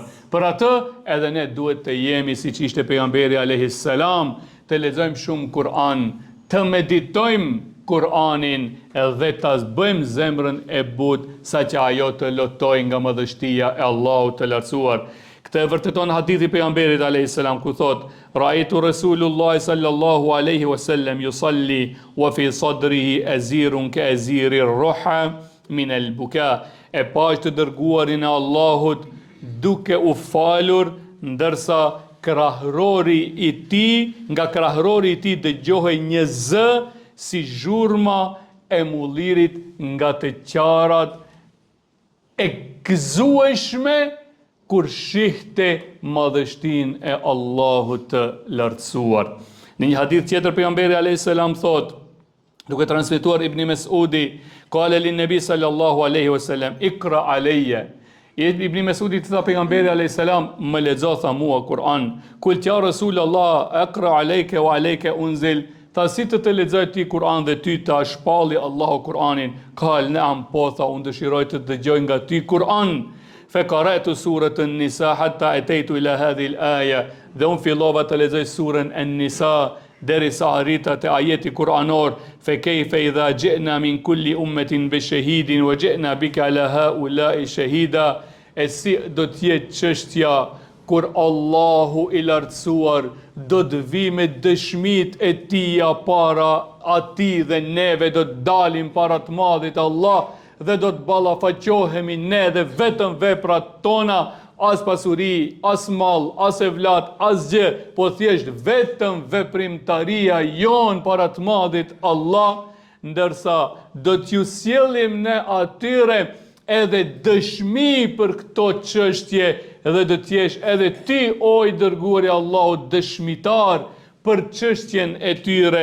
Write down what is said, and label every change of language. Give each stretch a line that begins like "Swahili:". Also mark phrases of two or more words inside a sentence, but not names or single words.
Albanian: Për atë edhe ne duhet të jemi siç ishte pejgamberi
Arabic: عليه السلام,
Albanian: të lexojmë shumë Kur'an, të meditojmë Kur'anin dhe ta bëjmë zemrën e butë sa që ajo të lotoj nga madhështia e Allahut të lartësuar. Këtë e vërteton hadithi pejgamberit
Arabic: عليه السلام
Albanian: ku thot:
Arabic: "رأيت رسول الله صلى الله عليه وسلم يصلي وفي صدره أزيز كأزيز الرحى من البكاء."
Albanian: E pash të dërguarin e Allahut duke u falur, ndërsa krahrori i tij, nga krahrori i tij dëgjohej një zë si zhurma e mullirit nga të qarat e gëzueshme kur shihte madhështinë e Allahut të lartësuar. Në një hadith tjetër pejgamberi
Arabic: عليه السلام
Albanian: thot, duke transmetuar Ibn Mesudi,
Arabic: قال لي النبي صلى الله عليه وسلم اقرأ علي.
Albanian: Ibn Mesudi tha pejgamberi
Arabic: عليه السلام,
Albanian: më lexo tha mua Kur'an.
Arabic: قل يا رسول الله أقرأ عليك وعليك أنزل.
Albanian: Tha si të lexoj ti Kur'an dhe ty të shpalli Allahu Kur'anin.
Arabic: قال نعم,
Albanian: po tha unë dëshiroj të dëgjoj nga ty Kur'an.
Arabic: فقرأت سورة النساء حتى أتيت إلى هذه الآية.
Albanian: Dhe unë fillova të lexoj surën An-Nisa derisa arrita te ajeti kuranor:
Arabic: فكيف إذا جئنا من كل أمة بشهيد وجئنا بك على هؤلاء شهيدا.
Albanian: E si do të jetë çështja kur Allahu i lartësuar do të vi me dëshmit e tia para ati dhe neve do të dalim para të madhit Allah dhe do të ballafaqohemi ne dhe vetëm veprat tona, as pasuri, as mall, as evlat, as gjë, po thjesht vetëm veprimtaria jon para të madhit Allah, ndërsa do t'ju sjellim ne atyre edhe dëshmi për këto çështje dhe do t'jesh edhe ti o i dërguari Allahut dëshmitar për çështjen e tyre.